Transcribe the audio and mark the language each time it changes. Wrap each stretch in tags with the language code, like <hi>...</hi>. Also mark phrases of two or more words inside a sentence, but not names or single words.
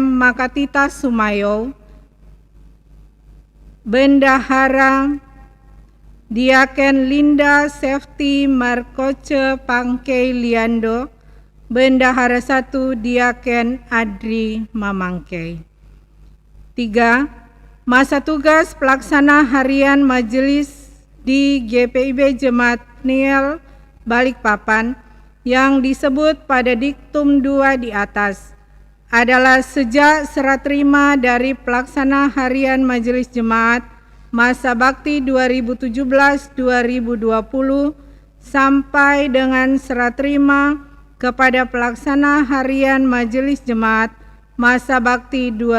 <id>Makatita Sumayo, Bendahara Diaken Linda Safety Markoce Pangkei Liando, Bendahara 1 Diaken Adri Mamangkei. 3. Masa tugas pelaksana harian majelis di GPIB Jemaat Niel Balikpapan yang disebut pada diktum 2 di atas adalah sejak serah terima dari pelaksana harian Majelis Jemaat masa bakti 2017-2020 sampai dengan serah terima kepada pelaksana harian Majelis Jemaat masa bakti</id>